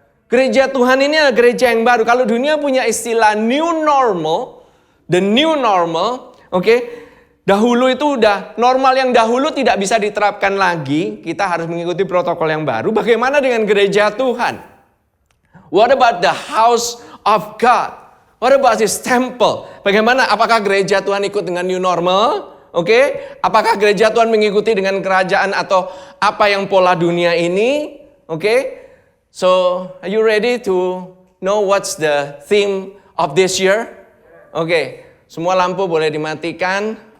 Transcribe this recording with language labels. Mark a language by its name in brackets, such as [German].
[Indonesian] Gereja Tuhan ini adalah gereja yang baru. Kalau dunia punya istilah new normal, the new normal, oke, dahulu itu udah normal yang dahulu tidak bisa diterapkan lagi. Kita harus mengikuti protokol yang baru. Bagaimana dengan gereja Tuhan? [English] What about the house of God? What about his temple? [Indonesian] Bagaimana? Apakah gereja Tuhan ikut dengan new normal? Oke? Apakah gereja Tuhan mengikuti dengan kerajaan atau apa yang pola dunia ini? Oke? [English] So, are you ready to know what's the theme of this year? [Indonesian] Oke, semua lampu boleh dimatikan.